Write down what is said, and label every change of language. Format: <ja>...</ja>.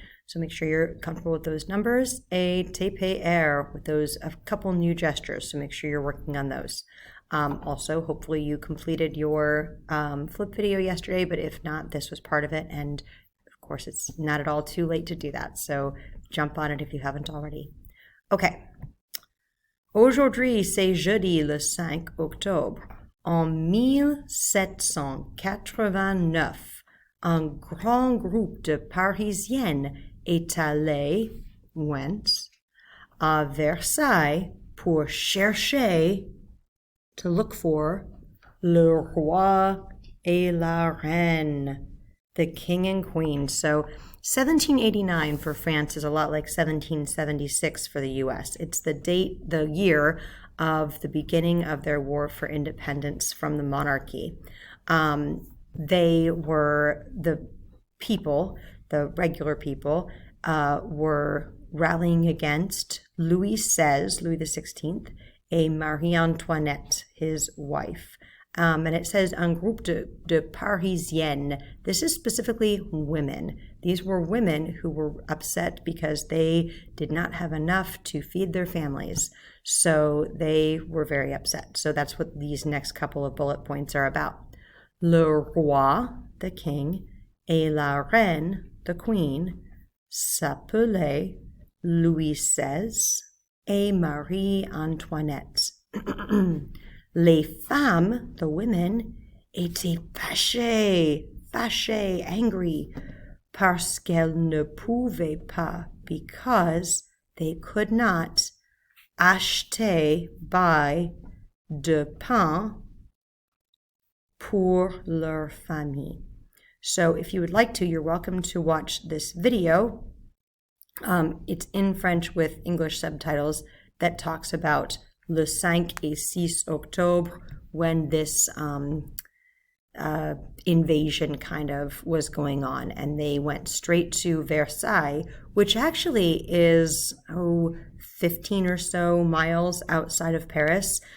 <en>So make sure you're comfortable with those numbers. Et TPR, with those, a couple new gestures, so make sure you're working on those. Also, hopefully you completed your flip video yesterday, but if not, this was part of it, and of course, it's not at all too late to do that, so jump on it if you haven't already. Okay.</en> <fr>Aujourd'hui, c'est jeudi le 5 octobre. En 1789, un grand groupe de Parisiennes est allé,</fr> <en>went,</en> <fr>à Versailles pour chercher,</fr> <en>to look for,</en> <fr>le roi et la reine,</fr> <en>the king and queen. So 1789 for France is a lot like 1776 for the US. It's the date, the year of the beginning of their war for independence from the monarchy. They were the people, the regular people, were rallying against Louis XVI, and Marie Antoinette, his wife. And it says</en> <fr>un groupe de Parisiennes.</fr> <en>This is specifically women. These were women who were upset because they did not have enough to feed their families. So they were very upset. So that's what these next couple of bullet points are about.</en> <fr>Le roi,</fr> <en>the king,</en> <fr>et la reine,</fr> <en>the queen,</en> <fr>s'appelait Louis XVI et Marie Antoinette. Les femmes,</fr> <en>the women,</en> <fr>étaient fâchées,</fr> <en>angry,</en> <fr>parce qu'elles ne pouvaient pas,</fr> <en>because they could not,</en> <fr>acheter,</fr> <en>buy,</en> <fr>de pain pour leur famille.</fr> <en>So if you would like to, you're welcome to watch this video. It's in French with English subtitles that talks about</en> <fr>le 5 et 6 octobre,</fr> <en>when this invasion kind of was going on, and they went straight to Versailles, which actually is 15 or so miles outside of Paris.</en>